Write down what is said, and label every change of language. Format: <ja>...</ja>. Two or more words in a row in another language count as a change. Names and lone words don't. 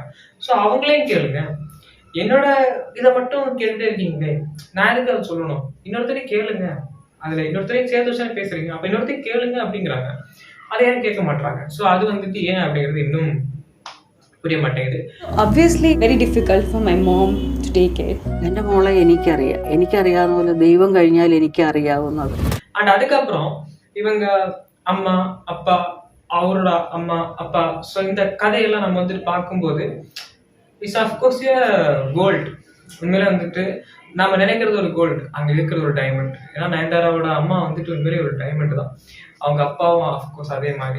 <ta>ஸோ அவங்களையும் கேளுங்க. என்னோட இதை மட்டும் கேட்டுட்டே இருக்கீங்களே, நான் எதுக்கு அதை சொல்லணும்? இன்னொருத்தரையும் கேளுங்க. அதுல இன்னொருத்தரையும் சேர்த்து வச்சா பேசுறீங்க, அப்ப இன்னொருத்தையும் கேளுங்க அப்படிங்கிறாங்க. அதை ஏன் கேட்க மாட்டாங்க? ஸோ அது வந்துட்டு ஏன் அப்படிங்கிறது இன்னும் புரிய மாட்டேங்குது.</ta> <en>Obviously very difficult for my mom to take it.</en> <ml>എൻ്റെ മോളെ എനിക്കറിയാവുന്ന പോലെ ദൈവം കഴിഞ്ഞാൽ എനിക്കറിയാവുന്നത്.</ml> <ta>அண்ட் அதுக்கப்புறம் இவங்க அம்மா அப்பா, அவரோட அம்மா அப்பா, ஸோ இந்த கதையெல்லாம் நம்ம வந்துட்டு பார்க்கும்போது</ta> <en>it's of course gold.</en> <ta>உண்மையில வந்துட்டு நாம நினைக்கிறது ஒரு கோல்டு, அங்க இருக்கிறது ஒரு டைமண்ட். ஏன்னா நயன்தாராவோட அம்மா வந்துட்டு உண்மையிலே ஒரு டைமண்ட் தான், அவங்க அப்பாவும் அஃப்கோர்ஸ் அதே மாதிரி.</ta>